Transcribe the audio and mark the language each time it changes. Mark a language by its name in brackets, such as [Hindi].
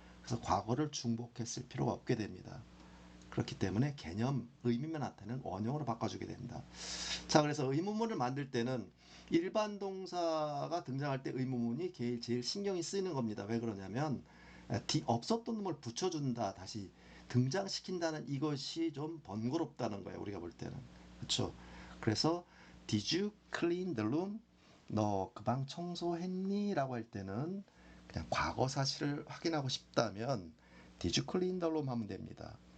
[Korean] 그래서 과거를 중복했을 필요가 없게 됩니다. 그렇기 때문에 개념, 의미만 나타내는 원형으로 바꿔주게 된다. 자, 그래서 의문문을 만들 때는 일반 동사가 등장할 때 의문문이 제일 신경이 쓰이는 겁니다. 왜 그러냐면 없었던 놈을 붙여준다, 다시 등장시킨다는 이것이 좀 번거롭다는 거예요. 우리가 볼 때는. 그렇죠? 그래서 [English] Did you clean the room? [Korean] 너 그 방 청소했니? 라고 할 때는 그냥 과거 사실을 확인하고 싶다면 [English] Did you clean the room? [Korean] 하면 됩니다.